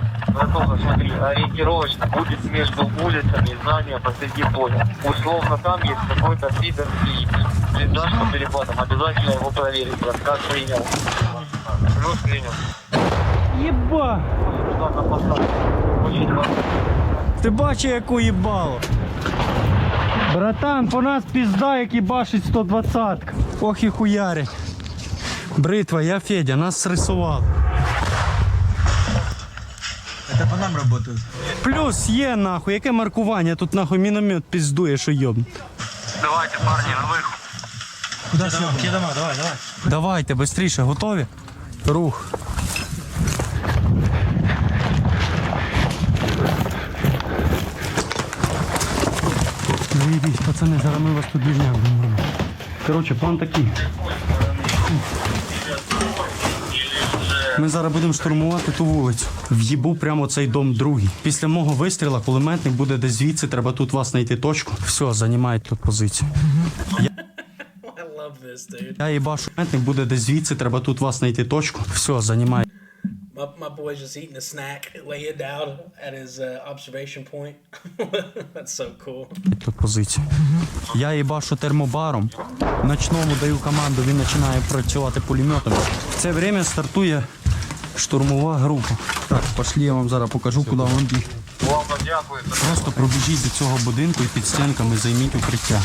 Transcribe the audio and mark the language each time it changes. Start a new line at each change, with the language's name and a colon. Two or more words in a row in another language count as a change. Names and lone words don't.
Russian: Братуха, смотри, ориентировочно будет между улицами здания посреди поля. Условно там есть какой-то пидор и блиндаж по перепадам. Обязательно его проверить, брат. Как принял? Плюс принял.
Ukrainian: Єба!
Russian: Туда на посадку. Очень важно.
Ukrainian: Ти бачиш, яку їбало? Братан, по нас пізда, як їбашить 120-ка. Ох і хуярить. Бритва, я Федя, нас срисували.
Russian: Это по нам работают.
Ukrainian: Плюс є нахуй, яке маркування? Тут нахуй міномет піздує, що йобн.
Russian: Давайте, парни, на выход. Куда съем? Где дома? Давай, давай.
Ukrainian: Давайте, швидше, готові? Рух. Заебись, пацани, зараз ми вас тут візьмемо. Коротше, план такий. Ми зараз будемо штурмувати ту вулицю. В'їбу прямо цей дом другий. Після мого вистріла кулеметник буде десь звідси, треба тут вас знайти точку. Все, займайте тут позицію.
English: I love this, dude.
Ukrainian: Я їбашу, кулеметник буде десь звідси, треба тут вас знайти точку. Все, займайте
English: My boy's just eating a snack, laying down at his observation point. That's so cool.
Ukrainian: тут позицію. Я їбашу термобаром. Ночному даю команду, він починає працювати пулеметом. В це время стартує штурмова група. Так, пошли, я вам зараз покажу, куди вам бігти. Ладно, дякую. Просто пробіжіть до цього будинку і під стінками займіть укриття.